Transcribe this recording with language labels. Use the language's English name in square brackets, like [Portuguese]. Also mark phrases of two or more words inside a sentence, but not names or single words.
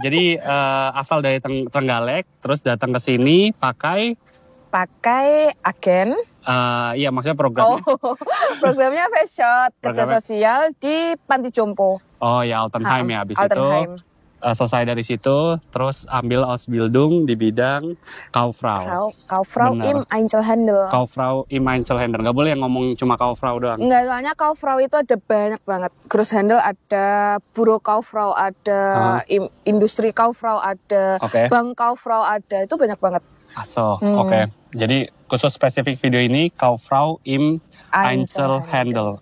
[Indonesian] Jadi asal dari Trenggalek, terus datang ke sini pakai agen. Iya, maksudnya programnya. Programnya FSJ, kerja sosial di Panti Jompo. Oh ya, Altenheim ya. Habis Altenheim. itu selesai dari situ, terus ambil Ausbildung di bidang Kauffrau. [German] Kauffrau im Einzelhandel. Kauffrau im Einzelhandel. [Indonesian] Gak boleh yang ngomong cuma Kauffrau doang. Enggak, soalnya Kauffrau itu ada banyak banget. Grosshandel ada, [German] Büro Kauffrau [Indonesian] ada, industri Kauffrau ada, bank Kauffrau ada. Itu banyak banget. Oke. Jadi khusus spesifik video ini [German] Kauffrau im Einzelhandel.